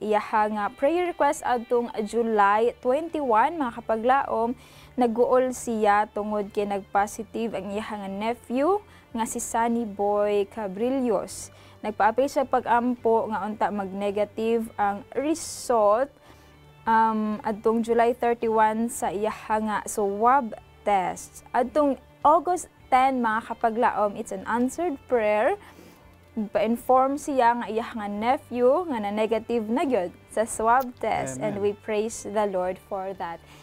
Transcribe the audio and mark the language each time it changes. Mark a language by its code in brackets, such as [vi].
[ceb] Iyaha nga prayer request adtong July 21 mga kapaglaom, nag-uol siya tungod kay nag-positive ang iyaha nga nephew nga si Sunny Boy Cabrillos. Nagpaapil sa pag-ampo nga unta mag-negative ang result adtong July 31 sa iyaha nga swab test. Adtong August 10 mga kapaglaom, [en] it's an answered prayer. [ceb] Pa-inform siya nga iya nga nephew nga na negative na gyud sa swab test. Amen. [en] And we praise the Lord for that.